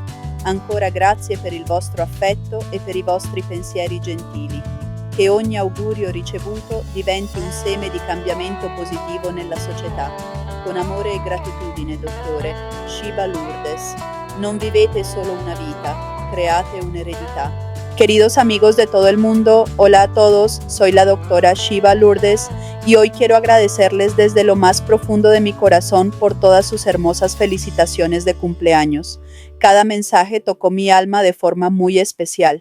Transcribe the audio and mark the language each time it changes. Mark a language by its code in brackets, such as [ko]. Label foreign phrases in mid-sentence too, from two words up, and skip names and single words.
[it] Ancora grazie per il vostro affetto e per i vostri pensieri gentili. Che ogni augurio ricevuto diventi un seme di cambiamento positivo nella società. Con amore e gratitudine, dottore Shiva Lourdes. Non vivete solo una vita, create un'eredità. [es] Queridos amigos de todo el mundo, hola a todos, soy la doctora Shiva Lourdes y hoy quiero agradecerles desde lo más profundo de mi corazón por todas sus hermosas felicitaciones de cumpleaños. Cada mensaje tocó mi alma de forma muy especial.